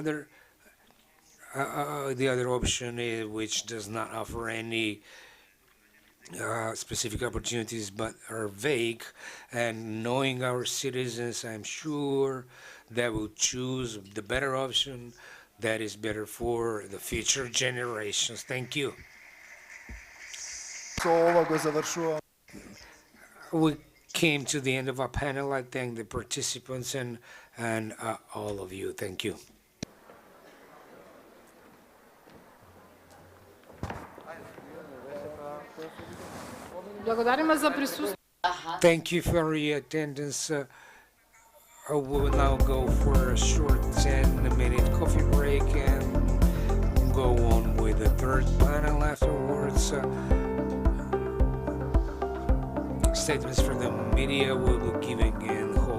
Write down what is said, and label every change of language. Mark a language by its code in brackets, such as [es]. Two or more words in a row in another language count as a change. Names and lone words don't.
[en] the other option is which does not offer any specific opportunities but are vague. And knowing our citizens, I'm sure they will choose the better option that is better for the future generations. Thank you. [mk] Со ова го завршувам. [en] We came to the end of our panel. I thank the participants and all of you. Thank you. [mk] Благодариме за присуствие. [en] Thank you for your attendance. We will now go for a short 10-minute coffee break and go on with the third panel afterwards. Statements from the media will be given in